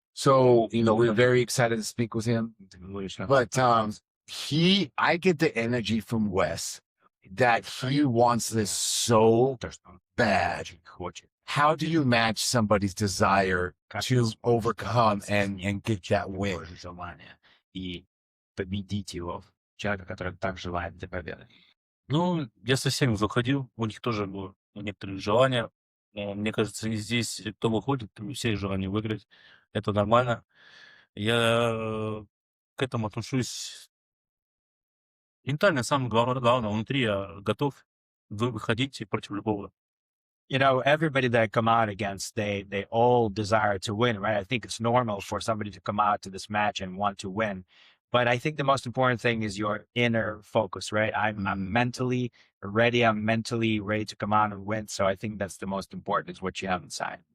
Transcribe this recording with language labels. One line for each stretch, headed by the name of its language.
English: So we're very excited to speak with him. But I get the energy from Wes that he wants this so bad. How do you match somebody's desire to overcome and get that win?
Russian: И победить его, человека, который так желает этой победы. Ну, я со всеми заходил, у них тоже было некоторые желания. Но мне кажется, здесь кто выходит, у всех желание выиграть. Это нормально. Я к этому отношусь Ментально самое главное, внутри я готов выходить против любого.
English: You know, everybody that I come out against, they all desire to win, right? I think it's normal for somebody to come out to this match and want to win. But I think the most important thing is your inner focus, right? I'm mentally ready. I'm mentally ready to come out and win. So I think that's the most important is what you have inside.